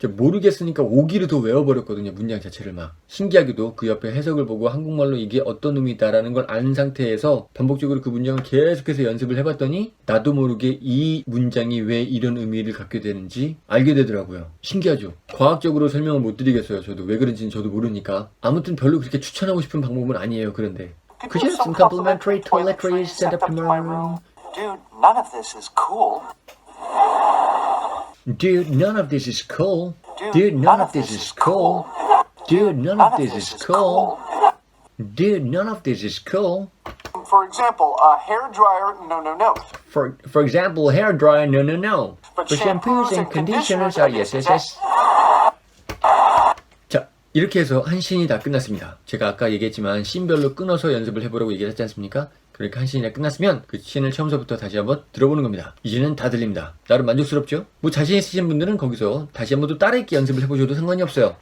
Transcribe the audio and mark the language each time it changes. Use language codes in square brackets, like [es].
[ko] 모르겠으니까 오기로 더 외워버렸거든요. 문장 자체를 막. 신기하게도 그 옆에 해석을 보고 한국말로 이게 어떤 의미다라는 걸 아는 상태에서 반복적으로 그 문장을 계속해서 연습을 해봤더니 나도 모르게 이 문장이 왜 이런 의미를 갖게 되는지 알게 되더라고요. 신기하죠? 과학적으로 설명을 못 드리겠어요. 저도 왜 그런지는 저도 모르니까. 아무튼 별로 그렇게 추천하고 싶은 방법은 아니에요. 그런데 [en] Could you have some complimentary toiletries sent up to my room? Dude, none of this is cool. Dude, none of this is cool. Dude, none of this is cool. Dude, none of this is cool. Dude, none of this is cool. For example, a hair dryer, no. For example, hair dryer, no. But shampoos and conditioners are yes. [ko] 자, 이렇게 해서 한 씬이 다 끝났습니다. 제가 아까 얘기했지만 씬별로 끊어서 연습을 해보라고 얘기를 했지 않습니까? 그러니까 한 씬이 끝났으면 그 씬을 처음서부터 다시 한번 들어보는 겁니다. 이제는 다 들립니다. 나름 만족스럽죠? 뭐 자신 있으신 분들은 거기서 다시 한번 또 따라읽기 연습을 해보셔도 상관이 없어요.